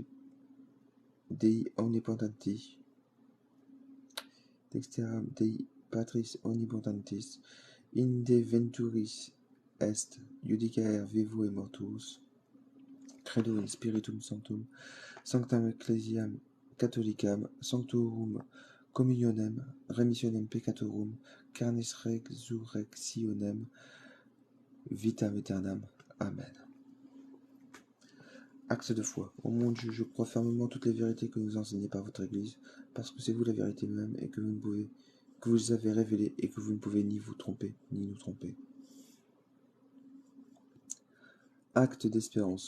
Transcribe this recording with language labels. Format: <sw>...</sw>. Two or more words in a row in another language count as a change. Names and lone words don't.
<la>Dei omnipotentis, dexteram Dei Patris omnipotentis, inde venturis est judicaer vivo et mortuus, credo in spiritum sanctum, sanctam ecclesiam catholicam, sanctorum communionem, remissionem peccatorum, carnis resurrectionem, vitam aeternam.</la> <fr>Amen. Acte de foi. Ô mon Dieu, je crois fermement toutes les vérités que vous enseignez par votre Église, parce que c'est vous la vérité même, et que vous les avez révélées, et que vous ne pouvez ni vous tromper, ni nous tromper. Acte d'espérance.</fr>